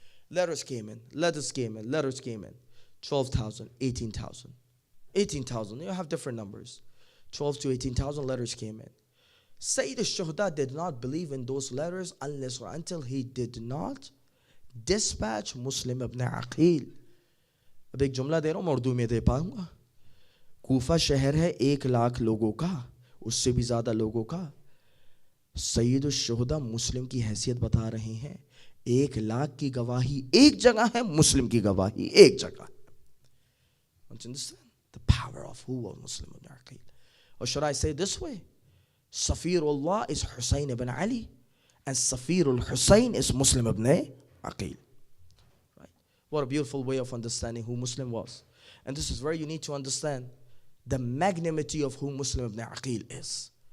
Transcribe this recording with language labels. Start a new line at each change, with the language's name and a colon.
English: Letters came in, letters came in, letters came in. 12,000, 18,000. 18,000, you have different numbers. 12 to 18,000 letters came in. Sayyid al-Shuhada did not believe in those letters unless or until he did not dispatch Muslim ibn Aqil.
Hindi: अब एक जुमला दे रहा हूँ, उर्दू में दे पाऊंगा. कूफा शहर है 1,00,000 लोगों का, उससे भी ज़्यादा लोगों का. सैयद al-Shuhada मुस्लिम की हैसियत बता रहे हैं. 1,00,000 की गवाही एक जगह है, मुस्लिम की गवाही एक जगह है.
English: Don't you understand the power of who was Muslim ibn Aqil? Or should I say this way? Safirullah is Hussein ibn Ali, and Safirul Hussein is Muslim ibn Aqil. Right? What a beautiful way of understanding who Muslim was. And this is where you need to understand the magnanimity of who Muslim ibn Aqil is.